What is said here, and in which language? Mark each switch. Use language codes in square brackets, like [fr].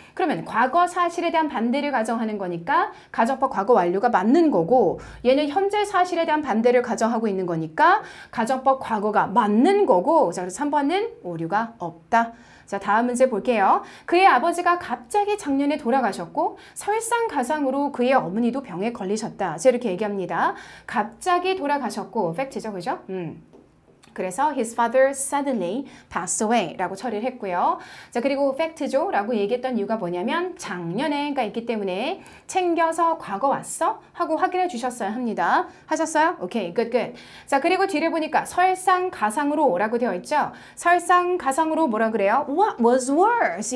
[ko] 그러면 과거 사실에 대한 반대를 가정하는 거니까 가정법 과거 완료가 맞는 거고, 얘는 현재 사실에 대한 반대를 가정하고 있는 거니까 가정법 과거가 맞는 거고, 자, 그래서 3번은 오류가 없다. 자, 다음 문제 볼게요. 그의 아버지가 갑자기 작년에 돌아가셨고 설상가상으로 그의 어머니도 병에 걸리셨다. 자, 이렇게 얘기합니다. 갑자기 돌아가셨고, 팩트죠, 그죠? 그래서 [en] his father suddenly passed away [ko] 라고 처리를 했고요. 자, 그리고 팩트죠 라고 얘기했던 이유가 뭐냐면 작년에가 있기 때문에 챙겨서 과거 왔어? 하고 확인해 주셨어야 합니다. 하셨어요? 오케이, good. 자, 그리고 뒤를 보니까 설상가상으로 라고 되어 있죠. 설상가상으로 뭐라 그래요? [en] What was worse?